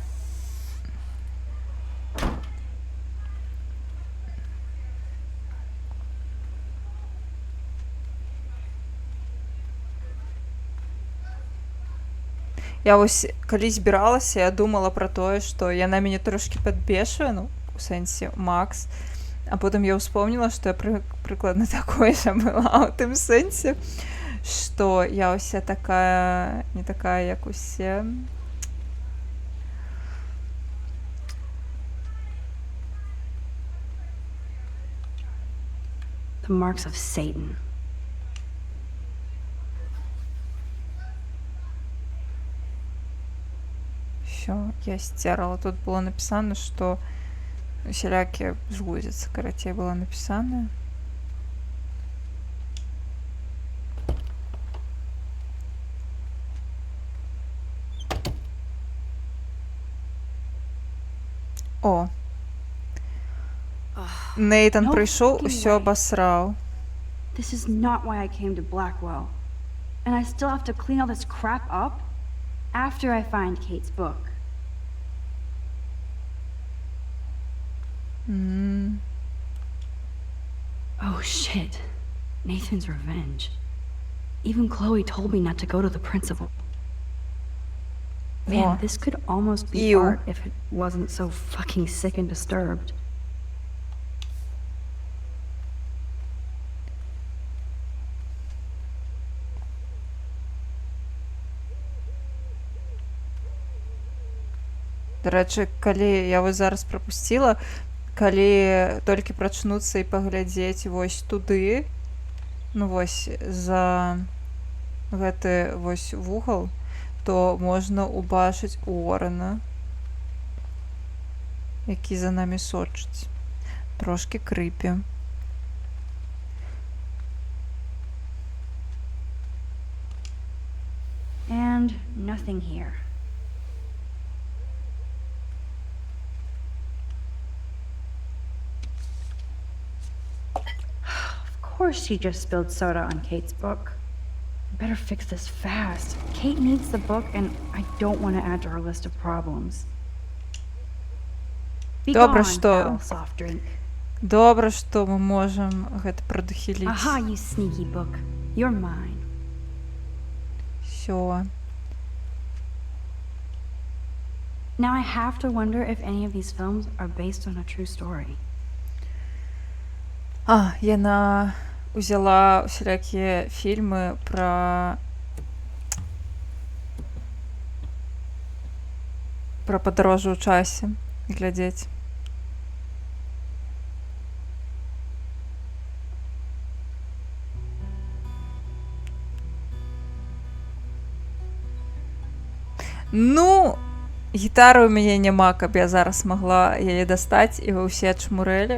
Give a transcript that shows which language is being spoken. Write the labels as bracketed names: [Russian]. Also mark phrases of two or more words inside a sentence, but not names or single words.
[Belarusian] Я вось калі збіралася, я думала пра тое, што яна мяне трошкі падбешвае, ну, у сэнсе Макс. А потым я ўспомніла, што я прыкладна такой жа была ў тым сэнсе, што я ўся такая, не такая, як усе. [English] The marks of Satan. [Belarusian] Всё, я сцерала. Тут было напісана, што усялякія жгудзяцца, карацей, было напісана. О! Нейтан прыйшоў, усё абасраў. [English] This is not why I came to Blackwell. and I still have to clean all this crap up after I find Kate's book. Oh shit. Nathan's revenge. Even Chloe told me not to go to the principal. Man, О. this could almost be Ew. art if it wasn't so fucking sick and disturbed. [Belarusian] До рэчы, калі я вось зараз прапусціла, калі толькі прачнуцца і паглядзець вось туды, ну вось за гэты вось вугал, то можна убачыць Уоррена, які за намі сочыць. Трошкі крыпі. [English] And nothing here. Of course she just spilled soda on Kate's book. I better fix this fast. Kate needs the book and I don't want to add to her list of problems. Be [Belarusian] Добра, [English] gone, [Belarusian] што- [English] foul soft drink. [Belarusian] Добра, што мы можам гэта прадухіліць. [English] Aha, you sneaky book. You're mine. [Belarusian] Всё. [English] Now I have to wonder if any of these films are based on a true story. [Belarusian] А, яна узяла усялякія фільмы пра падарожжа ў часе глядзець. Ну, гітары ў мяне няма, каб я зараз магла яе дастаць, і вы ўсе чмурэлі.